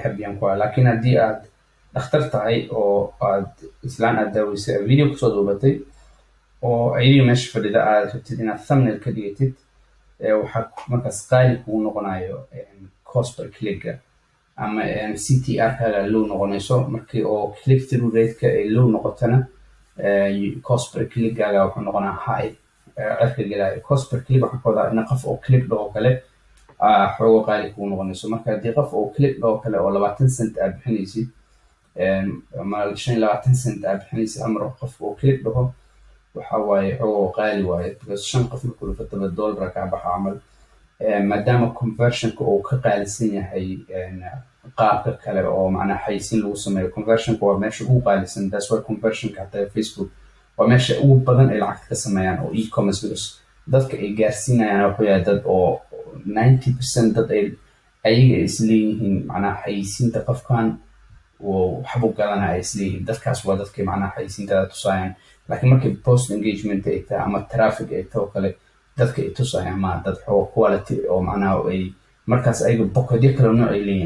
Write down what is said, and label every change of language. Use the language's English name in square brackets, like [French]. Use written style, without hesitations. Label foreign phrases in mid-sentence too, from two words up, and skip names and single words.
[Somali] happy-aan ku ah laakiin haddii aad dhakhtar tahay oo aad islaan aad daaweysay video kusoo duubatay oo ayadii meesha fadhida aad rabtid inaad thumbnail ka dhigatid waxaa markaas qaali kugu noqonayo [English] cost per click-ga [Somali] ama CTR-kaaga low noqonayso markii oo [English] click through rate-ka [Somali] ay low noqotana [English] cost per click-gaaga [Somali] wuxuu noqonaa high cirka gelaya. [English] Cost per click [Somali] waxaa ka wadaa in qof oo click dhaho kale xoogo qaali kugu noqonayso. Marka haddii qof oo click dhaho kale oo 20 cent aad bixinaysid ama 25 cent aad bixinaysid amar qof oo click dhaho waxa waaye xoogo qaali waaye because 5 qof markuu dhufto $1 ka baxa camal. maadaama conversionka uu ka qaalisan yahay qaabka kale oo macnaha xayisiin lagu sameeyo. Conversionka waa meesha ugu qaalisan. [English] That's why [Somali] conversionka hataa Facebook waa meesha ugu badan ay lacagta ka sameeyaan oo e-commerce because dadka ay gaarsiinayaan wuxuu yahay dad oo 90% dad ayaga isleeyihiin macnaha xayisiinta qofkan waxbuu gadanaya ay isleeyihiin. dadkaas waa dadkay macnaha xayisiintada tusayaan. laakiin markay [English] post engagement [Somali] ay tahay ama traffic ay tahay oo kale dadka ay tusayaan ma dad xoogo quality oo macnaha ay markaas ayaga bokodyo kala nooc ay leeyihiin.